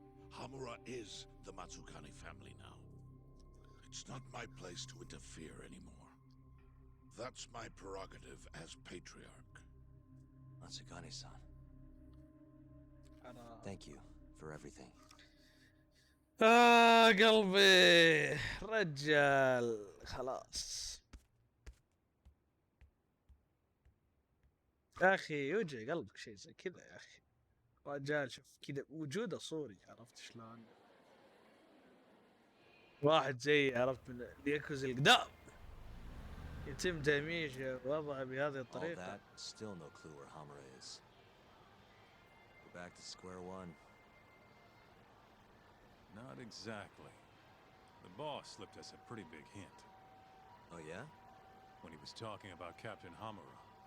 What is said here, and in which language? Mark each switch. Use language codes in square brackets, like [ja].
[en] Hamura is the Matsugane family now. It's not my place to interfere anymore. That's my prerogative as patriarch. Matsugane-san. Thank you for everything. [ar] قلبي رجال خلاص يا اخي يوجع قلبك شيء زي كذا يا اخي. رجال شوف كذا وجوده صوري، عرفت شلون؟ واحد زي عرفت من الياكوزا القدام يتم تهميشه ووضعه بهذه [en] All [ar] الطريقة. [en] that, still no clue where Hamura is. We're back to square one. Not exactly. The boss slipped us a pretty big hint. Oh yeah? When he was talking about Captain Hamura.